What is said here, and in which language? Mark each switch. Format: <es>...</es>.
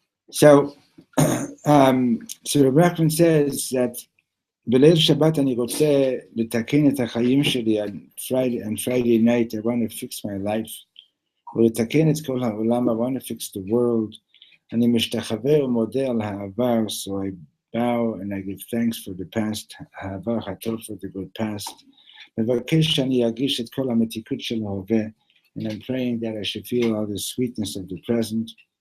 <en>So Rachman says that</en> <he>בליל שבת אני רוצה לתקן את החיים שלי</he> <en>on Friday night. I want to fix my life.</en> <he>ולתקן את כל העולם.</he> <en>I want to fix the world.</en> <he>אני משתחווה ומודה על העבר.</he> <en>So I bow and I give thanks for the past.</en> <he>העבר הטוב</he> <en>for the good past.</en> <he>מבקש שאני ארגיש את כל המתיקות של ההווה.</he> <en>And I'm praying that I should feel all the sweetness of the present.</en>